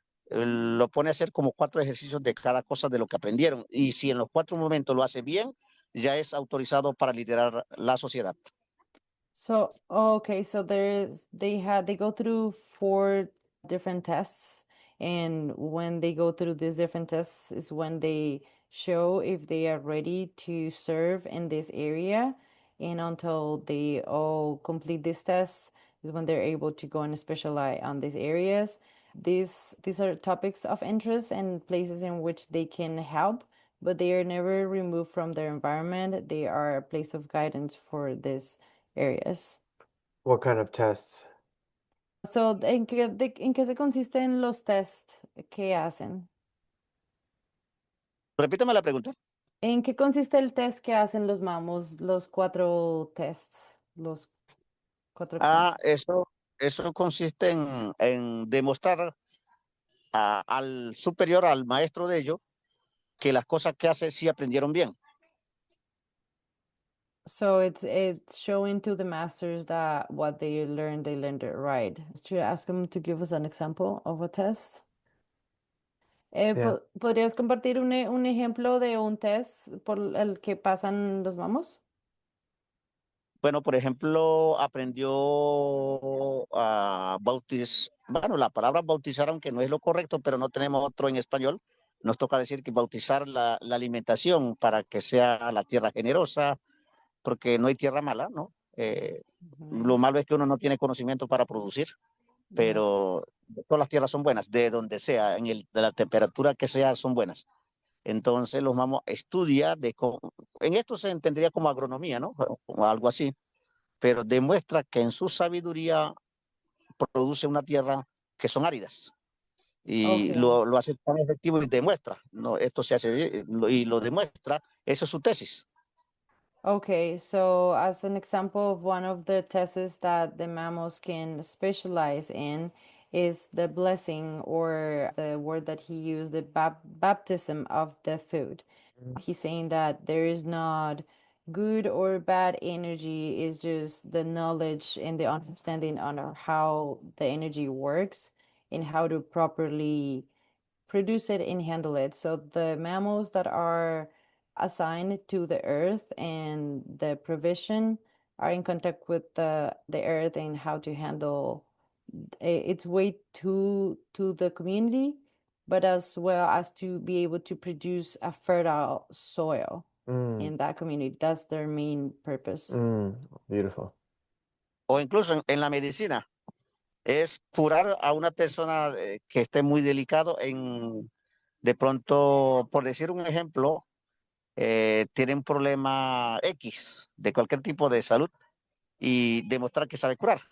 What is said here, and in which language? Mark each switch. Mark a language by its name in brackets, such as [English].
[Spanish] Lo pone a hacer como 4 ejercicios de cada cosa de lo que aprendieron. Y si en los 4 momentos lo hace bien, ya es autorizado para liderar la sociedad. [English] So, okay, so they go through 4 different tests, and when they go through these different tests is when they show if they are ready to serve in this area. And until they all complete this test is when they're able to go and specialize on these areas. These are topics of interest and places in which they can help, but they are never removed from their environment. They are a place of guidance for this areas. What kind of tests? [Spanish] So, ¿en qué se consisten los tests que hacen? Repítame la pregunta. ¿En qué consiste el test que hacen los mamos, los 4 tests, los 4 exámenes? Eso consiste en demostrar al superior, al maestro de ellos, que las cosas que hace sí aprendieron bien. [English] So it's showing to the masters that what they learned it right. Should I ask them to give us an example of a test? Yeah. [Spanish] ¿Podrías compartir un ejemplo de un test por el que pasan los mamos? Bueno, por ejemplo, aprendió a bautizar, bueno, la palabra bautizar, aunque no es lo correcto, pero no tenemos otro en español, nos toca decir que bautizar la alimentación para que sea la tierra generosa, porque no hay tierra mala, ¿no? Lo malo es que uno no tiene conocimiento para producir, [English] Yeah. [Spanish] pero todas las tierras son buenas, de donde sea, de la temperatura que sea, son buenas. Entonces los mamos estudia, en esto se entendería como agronomía, ¿no? O algo así, pero demuestra que en su sabiduría produce una tierra que son áridas. Y Okay. lo hace tan efectivo y demuestra, ¿no? Esto se hace y lo demuestra, eso es su tesis. [English] Okay, so as an example of one of the tests that the mammals can specialize in is the blessing, or the word that he used, the baptism of the food. He's saying that there is not good or bad energy, it's just the knowledge and the understanding on how the energy works and how to properly produce it and handle it. So the mammals that are assigned to the earth and the provision are in contact with the earth and how to handle its way to the community, but as well as to be able to produce a fertile soil in that community. That's their main purpose. Beautiful. [Spanish] O incluso en la medicina. es curar a una persona que esté muy delicado de pronto, por decir un ejemplo, tiene un problema X de cualquier tipo de salud y demostrar que sabe curar.